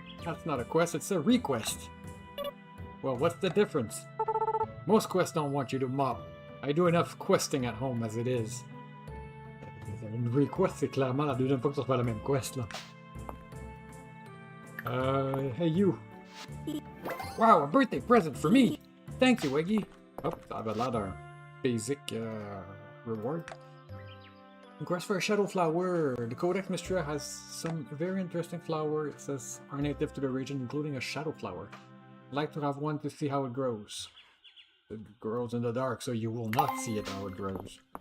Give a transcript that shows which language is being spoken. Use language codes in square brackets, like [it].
[en] That's not a quest, it's a request. Well, what's the difference? Most quests don't want you to mop. I do enough questing at home as it is. [fr] Une request, c'est clairement la deuxième fois que tu refais la même quest, là. [en] Hey you. Wow, a birthday present for me! Thank you, Eggy. [fr] Oh, ça avait l'air d'un basic reward. [en] Request for a shadow flower. The Codex Mistria has some very interesting flower. It says are native to the region, including a shadow flower. I'd like to have one to see how it grows. It grows in the dark, so you will not see it how it grows.